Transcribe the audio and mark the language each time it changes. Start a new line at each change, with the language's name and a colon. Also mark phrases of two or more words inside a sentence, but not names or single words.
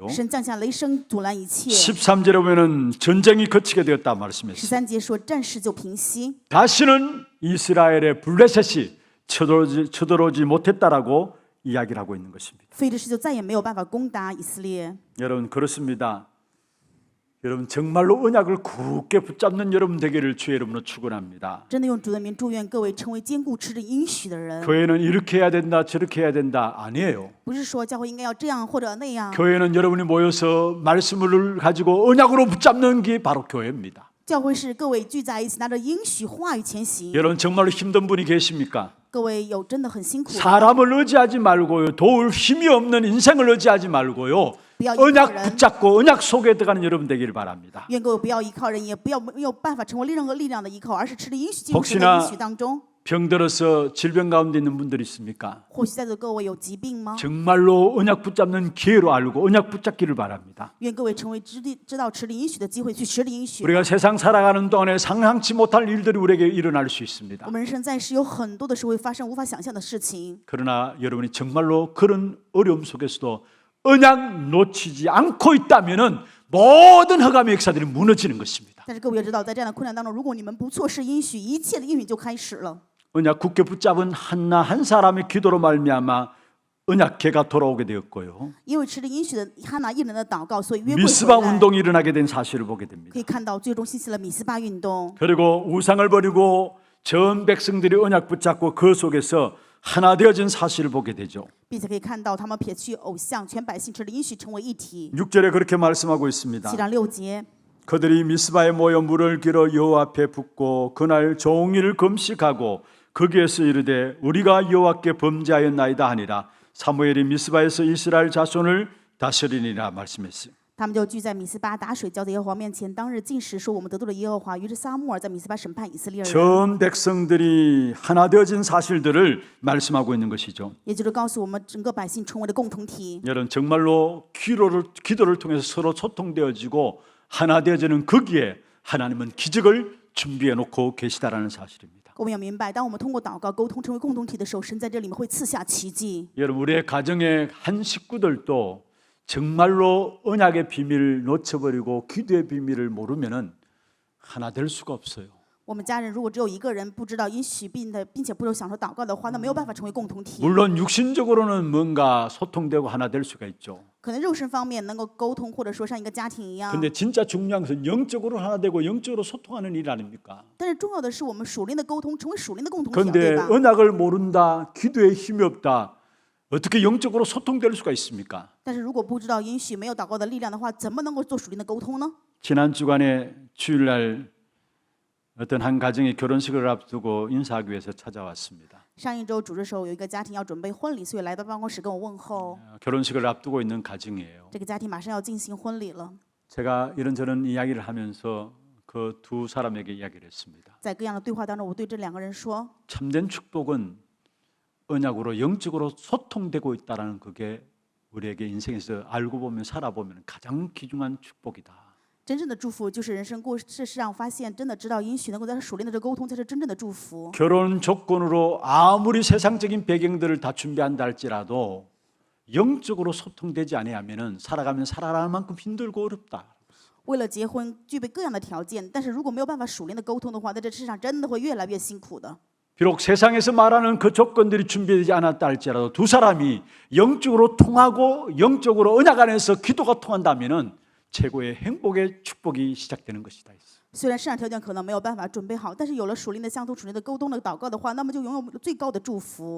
Chinese: 神降下雷声，阻拦一切。
Korean: 13절에 보면은 전쟁이 거치게 되었다 말씀했어요.
Chinese: 13 节说战事就平息，
Korean: 다시는 이스라엘의 블레셋이 쳐들어오지 못했다라고 이야기를 하고 있는 것입니다.
Chinese: 非利士就再也没有办法攻打以色列。
Korean: 여러분 그렇습니다. 여러분 정말로 언약을 굳게 붙잡는 여러분 되기를 주의 이름으로 축원합니다.
Chinese: 真的用主的名祝愿各位成为坚固持着应许的人，
Korean: 교회는 이렇게 해야 된다 저렇게 해야 된다 아니에요.
Chinese: 不是说教会应该要这样或者那样。
Korean: 교회는 여러분이 모여서 말씀을 가지고 언약으로 붙잡는 게 바로 교회입니다.
Chinese: 教会是各位聚在一起，拿着应许话语前行。
Korean: 여러분 정말로 힘든 분이 계십니까?
Chinese: 各位有真的很辛苦的，
Korean: 사람을 의지하지 말고요. 도울 힘이 없는 인생을 의지하지 말고요. 언약 붙잡고 언약 속에 들어가는 여러분 되기를 바랍니다.
Chinese: 愿各位不要依靠人，也不要没有办法成为任何力量的依靠，而是持着应许进入神的应许当中。
Korean: 병들어서 질병 가운데 있는 분들 있습니까?
Chinese: 或许在座各位有疾病吗？
Korean: 정말로 언약 붙잡는 기회로 알고 언약 붙잡기를 바랍니다.
Chinese: 愿各位成为知道持着应许的机会，去持着应许。
Korean: 우리가 세상 살아가는 동안에 상상치 못할 일들이 우리에게 일어날 수 있습니다.
Chinese: 我们人生在世有很多的时候会发生无法想象的事情，
Korean: 그러나 여러분이 정말로 그런 어려움 속에서도 언약 놓치지 않고 있다면은 모든 허감의 역사들이 무너지는 것입니다.
Chinese: 但是各位要知道，在这样的困难当中，如果你们不错失应许，一切的应许就开始了。
Korean: 언약 굳게 붙잡은 한나 한 사람의 기도로 말미암아 언약궤가 돌아오게 되었고요.
Chinese: 因为持着应许的哈拿一人的祷告，所以约柜 미스바 回来，
Korean: 운동이 일어나게 된 사실을 보게 됩니다.
Chinese: 可以看到最终兴起了米斯巴运动。
Korean: 그리고 우상을 버리고 전 백성들이 언약 붙잡고 그 속에서 하나 되어진 사실을 보게 되죠.
Chinese: 并且可以看到他们撇去偶像，全百姓持着应许成为一体。
Korean: 6절에 그렇게 말씀하고 있습니다.
Chinese: 7 章6节，
Korean: 그들이 미스바에 모여 물을 길어 여호와 앞에 붓고 그날 종일 금식하고 거기에서 이르되 우리가 여호와께 범죄하였나이다 하니라. 사무엘이 미스바에서 이스라엘 자손을 다스리니라 말씀했어요.
Chinese: 他们就聚在米斯巴打水，交在耶和华面前。当日禁食，说我们得罪了耶和华。于是撒母耳在米斯巴审判以色列人，
Korean: 전 백성들이 하나 되어진 사실들을 말씀하고 있는 것이죠.
Chinese: 也就是告诉我们整个百姓成为了共同体。
Korean: 여러분 정말로 기도를 통해서 서로 소통되어지고 하나 되어지는 거기에 하나님은 기적을 준비해 놓고 계시다라는 사실입니다.
Chinese: 我们要明白，当我们通过祷告沟通成为共同体的时候，神在这里面会赐下奇迹。
Korean: 여러분 우리의 가정의 한 식구들도 정말로 언약의 비밀을 놓쳐버리고 기도의 비밀을 모르면은 하나 될 수가 없어요.
Chinese: 我们家人如果只有一个人不知道应许并且不享受祷告的话，那没有办法成为共同体。
Korean: 물론 육신적으로는 뭔가 소통되고 하나 될 수가 있죠.
Chinese: 可能肉身方面能够沟通，或者说像一个家庭一样。
Korean: 근데 진짜 중요한 것은 영적으로 하나 되고 영적으로 소통하는 일 아닙니까?
Chinese: 但是重要的是我们属灵的沟通，成为属灵的共同体，对
Korean: 그런데
Chinese: 吧？
Korean: 언약을 모른다, 기도에 힘이 없다, 어떻게 영적으로 소통될 수가 있습니까?
Chinese: 但是如果不知道应许，没有祷告的力量的话，怎么能够做属灵的沟通呢？
Korean: 지난 주간에 주일날 어떤 한 가정이 결혼식을 앞두고 인사하기 위해서 찾아왔습니다.
Chinese: 上一周主日时候，有一个家庭要准备婚礼，所以来到办公室跟我问候。
Korean: 결혼식을 앞두고 있는 가정이에요.
Chinese: 这个家庭马上要进行婚礼了，
Korean: 제가 이런저런 이야기를 하면서 그 두 사람에게 이야기를 했습니다.
Chinese: 在各样的对话当中，我对这两个人说，
Korean: 참된 축복은 언약으로 영적으로 소통되고 있다는 그게 우리에게 인생에서 알고 보면 살아보면 가장 귀중한 축복이다.
Chinese: 真正的祝福就是人生过世上发现，真的知道应许能够在属灵的这沟通才是真正的祝福。
Korean: 결혼 조건으로 아무리 세상적인 배경들을 다 준비한다 할지라도 영적으로 소통되지 아니하면은 살아가면 살아가는 만큼 힘들고 어렵다.
Chinese: 为了结婚具备各样的条件，但是如果没有办法属灵的沟通的话，在这世上真的会越来越辛苦的。
Korean: 비록 세상에서 말하는 그 조건들이 준비되지 않았다 할지라도 두 사람이 영적으로 통하고 영적으로 언약 안에서 기도가 통한다면은 최고의 행복의 축복이 시작되는 것이다.
Chinese: 虽然市场条件可能没有办法准备好，但是有了属灵的相通、属灵的沟通的祷告的话，那么就拥有最高的祝福。